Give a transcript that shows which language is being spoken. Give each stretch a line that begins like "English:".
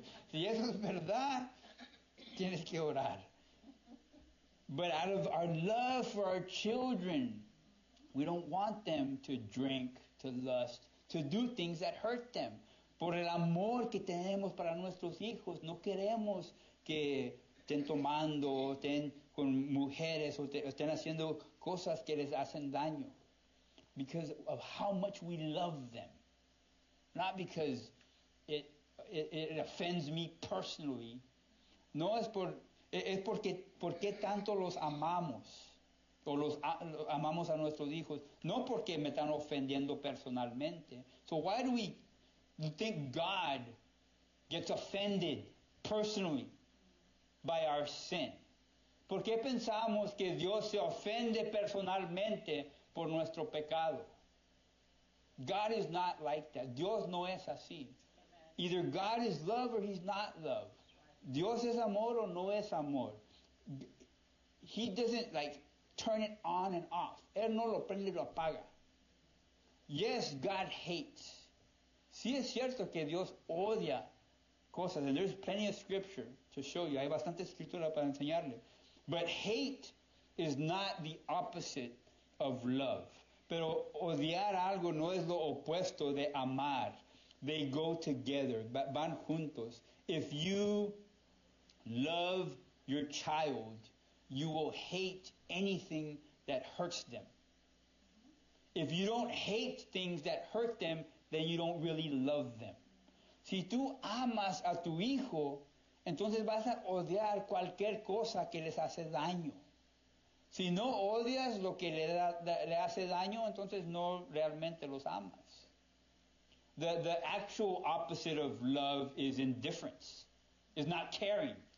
Spanish: Si eso es verdad, tienes que orar.
English: But out of our love for our children, we don't want them to drink, to lust, to do things that hurt them.
Spanish: Por el amor que tenemos para nuestros hijos, no queremos que estén tomando, estén con mujeres o estén haciendo cosas que les hacen daño.
English: Because of how much we love them. Not because it offends me personally.
Spanish: No es porque tanto los amamos. o amamos a nuestros hijos, no porque me están ofendiendo personalmente.
English: So why do we think God gets offended personally by our sin?
Spanish: ¿Por qué pensamos que Dios se ofende personalmente por nuestro pecado?
English: God is not like that.
Spanish: Dios no es así.
English: Either God is love or He's not love.
Spanish: Dios es amor o no es amor.
English: He doesn't turn it on and off.
Spanish: Él no lo prende y lo apaga.
English: Yes, God hates.
Spanish: Sí es cierto que Dios odia cosas,
English: and there's plenty of scripture to show you.
Spanish: Hay bastante escritura para enseñarle.
English: But hate is not the opposite of love.
Spanish: Pero odiar algo no es lo opuesto de amar.
English: They go together,
Spanish: van juntos.
English: If you love your child, you will hate anything that hurts them. If you don't hate things that hurt them, then you don't really love them.
Spanish: Si tú amas a tu hijo, entonces vas a odiar cualquier cosa que les hace daño. Si no odias lo que le hace daño, entonces no realmente los amas.
English: The actual opposite of love is indifference, is not caring.